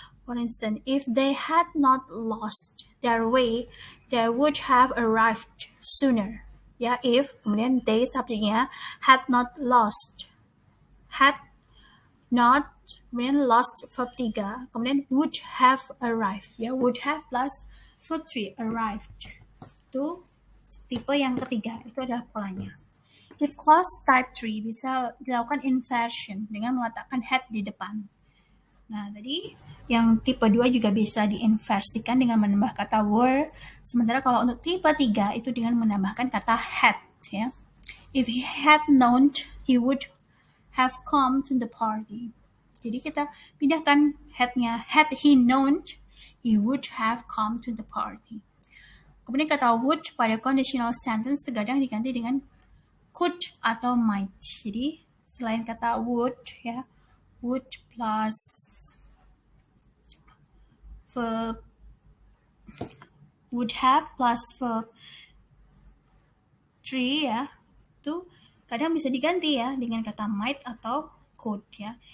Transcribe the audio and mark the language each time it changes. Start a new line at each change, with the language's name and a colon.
English: For instance, if they had not lost their way, they would have arrived sooner.
Indonesian: Ya, if, kemudian they subjeknya, had not lost. Had not, kemudian lost verb 3, kemudian would have arrived. Ya, would have plus verb 3 arrived. Itu tipe yang ketiga, itu adalah polanya. If clause type 3 bisa dilakukan inversion dengan meletakkan had di depan. Nah, tadi yang tipe 2 juga bisa diinversikan dengan menambah kata were, sementara kalau untuk tipe 3 itu dengan menambahkan kata had, ya.
English: If he had known, he would have come to the party.
Indonesian: Jadi kita pindahkan had-nya.
English: Had he known, he would have come to the party.
Indonesian: Kemudian kata would pada conditional sentence terkadang diganti dengan could atau might. Jadi selain kata would, ya, would plus verb, would have plus verb 3, ya, itu kadang bisa diganti ya dengan kata might atau could, ya.